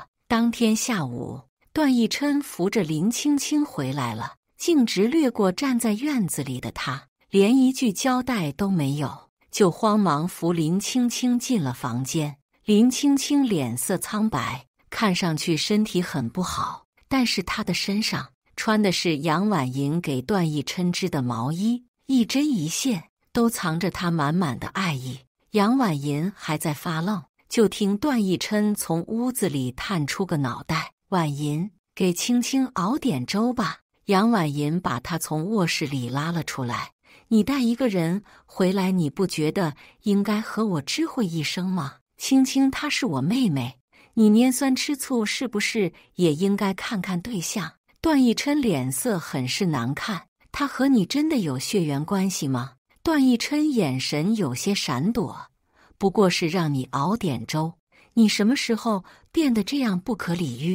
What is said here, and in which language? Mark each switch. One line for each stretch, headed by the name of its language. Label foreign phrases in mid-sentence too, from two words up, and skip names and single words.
Chinese: 當天下午，段奕琛扶着林青青回來了，徑直掠過站在院子裡的他，連一句交代都沒有，就慌忙扶林青青進了房間。林青青臉色蒼白，看上去身體很不好，但是她的身上穿的是楊婉银給段奕琛織的毛衣，一針一線都藏着她滿滿的愛意。楊婉銀還在發愣，就聽段奕琛從屋子裡探出個腦袋：“婉銀，給青青熬點粥吧。” 楊婉銀把她從臥室裡拉了出來：“你帶一個人回來，你不覺得應該和我知會一聲嗎？青青她是我妹妹，你拈酸吃醋是不是也應該看看對象？” 段奕琛臉色很是難看：“他和你真的有血緣關係嗎？” 段奕琛眼神有些閃躲：“不過是讓你熬點粥，你什麼時候變得這樣不可理喻？”